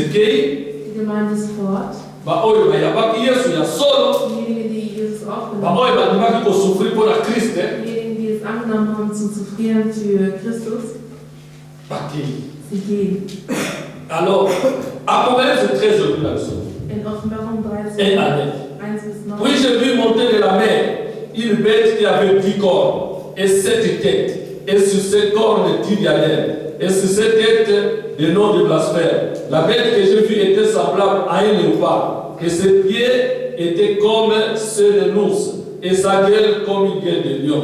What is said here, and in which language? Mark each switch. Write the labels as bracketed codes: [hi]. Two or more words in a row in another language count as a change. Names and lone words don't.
[de] die Gemeinde ist fort. Diejenigen, die Jesus aufgenommen haben. Diejenigen, die es angenommen haben, zum Zufrieren für Christus. Sie gehen. [fr] Alors, Apocalypse 13. [de] In Offenbarung 13. [fr] et à 9. Puis j'ai vu monter de la mer une bête qui avait 10 cornes et 7 têtes, et sur ces cornes 10 diadèmes, et sur ces têtes des noms de blasphème. La bête que j'ai vue était semblable à un léopard, et ses pieds étaient comme ceux de l'ours, et sa gueule comme une gueule de lion.